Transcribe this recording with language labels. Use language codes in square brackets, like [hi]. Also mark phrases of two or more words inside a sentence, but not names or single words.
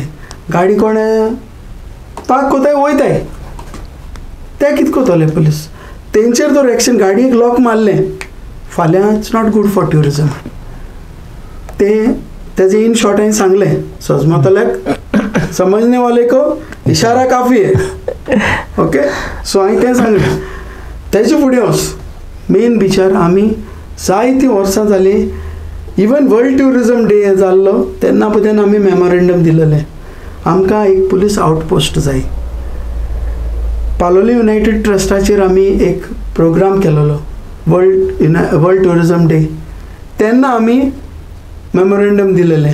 [kok] गाडी कोणें पार्क कोताय वयताय, ते कितें कोतले पुलीस, तेंचेर तर एक्शन, गाडयेक लॉक मारलें, फाल्यां [en] it's not good for tourism. [kok] तेजे [en] in short [kok] हांवें सांगलें, सजमतल्याक [hi] समजने वाले को इशारा काफी है. [en] okay, so [kok] हांवें तें सांगलें. तेजे फुडें वच, मेन बिचार आमी जायतीं वर्सां जालीं, इवन वर्ल्ड टुरिजम डे जाल्लो तेन्ना पसून आमी मेमोरेंडम दिलेलें, आमकां एक पुलीस आउटपोस्ट जाय. पालोली युनायटेड ट्रस्टाचेर आमी एक प्रोग्राम केलेलो वर्ल्ड टुरिजम डे, तेन्ना आमी मेमोरेंडम दिलेलें.